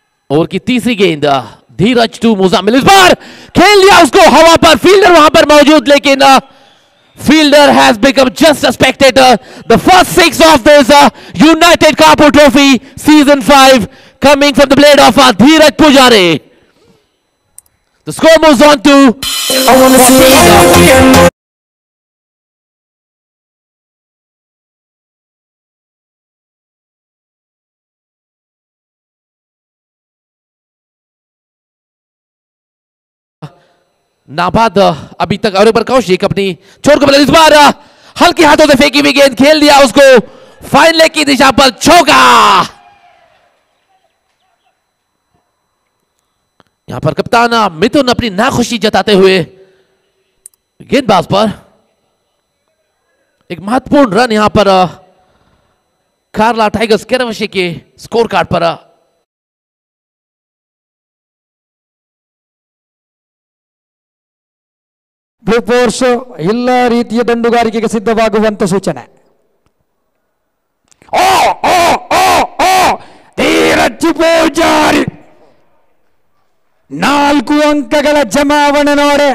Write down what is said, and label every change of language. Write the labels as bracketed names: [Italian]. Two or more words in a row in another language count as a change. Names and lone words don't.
[Hindi] ओवर की तीसरी गेंद धीरज टू मुजामिल, इस बार खेल लिया उसको हवा पर, फील्डर वहां पर मौजूद, लेकिन [English] fielder has become just a spectator. The first 6 of this United Kapoor Trophy Season 5 coming from the blade of Dheeraj Pujari. The score moves on to 14. [Hindi] नाबाद अभी तक और पर कौशिक अपनी छोर को इस बार हल्के हाथों से फेंकी हुई गेंद खेल दिया उसको फाइनल की दिशा पर, चौका। यहां पर कप्तान मिथुन अपनी नाखुशी जताते हुए गेंदबाज पर एक महत्वपूर्ण रन यहां पर केरला टाइगर्स केरवशी के स्कोर कार्ड पर [Kannada] ಬ್ಲೂ ಫೋರ್ಸ್ ಎಲ್ಲ ರೀತಿಯ ದಂಡುಗಾರಿಕೆಗೆ ಸಿದ್ಧವಾಗುವಂತ ಸೂಚನೆ. ಧೀರಜ್ ಪೂಜಾರಿ 4 ಅಂಕಗಳ ಜಮಾವಣೆ ನೋಡೆ.